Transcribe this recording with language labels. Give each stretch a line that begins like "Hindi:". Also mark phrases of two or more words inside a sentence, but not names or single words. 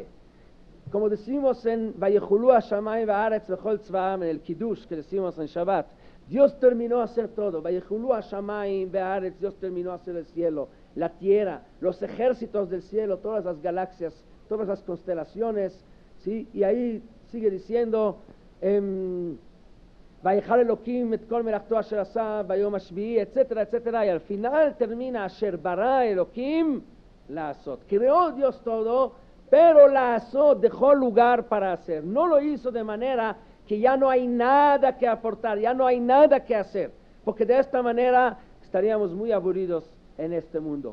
Spanish: Como decimos en
Hebrew: ויכלו השמים והארץ וכל צבאם,
Spanish: en el Kiddush que decimos en Shabbat, Dios terminó a hacer todo.
Hebrew: ויכלו השמים והארץ,
Spanish: Dios terminó a hacer el cielo, la tierra, los ejércitos del cielo, todas las galaxias, todas las constelaciones, ¿sí? Y ahí sigue diciendo,
Hebrew: ויכל אלהים את כל מלאכתו אשר עשה ביום השביעי,
Spanish: etcétera, etcétera, y al final termina
Hebrew: אשר ברא אלהים לעשות.
Spanish: Creó Dios todo, pero la'asot dejó lugar para hacer. No lo hizo de manera que ya no hay nada que aportar, ya no hay nada que hacer, porque de esta manera estaríamos muy aburridos en este mundo.